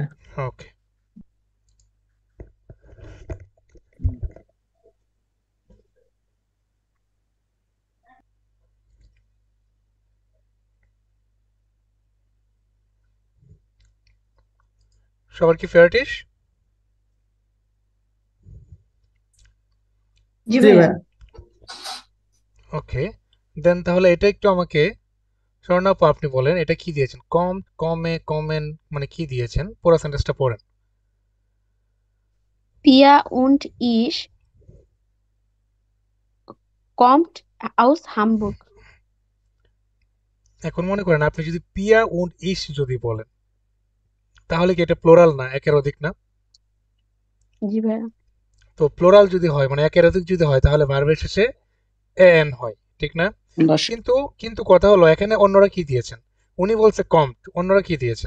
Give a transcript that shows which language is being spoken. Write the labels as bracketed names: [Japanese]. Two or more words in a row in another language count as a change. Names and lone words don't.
[Bangla] ওকে, সবার কি ফেয়ারটিস? জি জি ভাইয়া। ভাইয়া। ওকে, দেন তাহলে এটা একটু আমাকে স্বর্ণাপু আপনি বলেন এটা কি দিয়েছেন, কম কমে কমেন মানে কি দিয়েছেন, পুরো সেন্টেন্সটা পড়েন। [German] Pia und ich kommt aus Hamburg. [Bangla] এখন মনে করেন আপনি যদি [German] Pia und ich [Bangla] যদি বলেন তাহলে কি এটা প্লোরাল না, একের অধিক না? জি ভাইয়া। তো প্লোরাল যদি হয় মানে একের অধিক যদি হয় তাহলে ভার্বের শেষে এন হয়, ঠিক না? কিন্তু কিন্তু কথা হলো এখানে অন্যরা কি দিয়েছেন, উনি বলছে কমট, অন্যরা কি দিয়েছেন?